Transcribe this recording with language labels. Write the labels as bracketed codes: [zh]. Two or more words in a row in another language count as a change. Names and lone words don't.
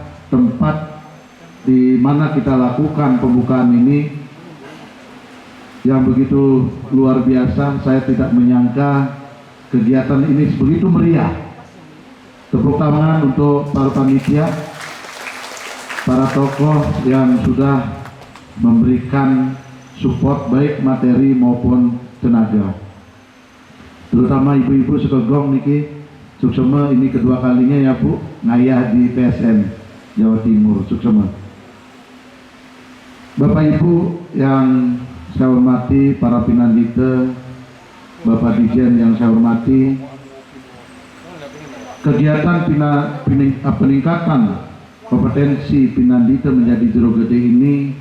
[id] Tempat di mana kita lakukan pembukaan ini yang begitu luar biasa, saya tidak menyangka kegiatan ini begitu meriah. Tepuk tangan untuk para panitia, para tokoh yang sudah memberikan support baik materi maupun tenaga. Terutama ibu-ibu [ban] sekegong niki Suksema [id] ini kedua kalinya ya Bu, ngayah di PSN Jawa Timur. Suksema. Bapak Ibu yang saya hormati, para pinandita, Bapak Dirjen yang saya hormati, kegiatan peningkatan kompetensi pinandita menjadi jero gede ini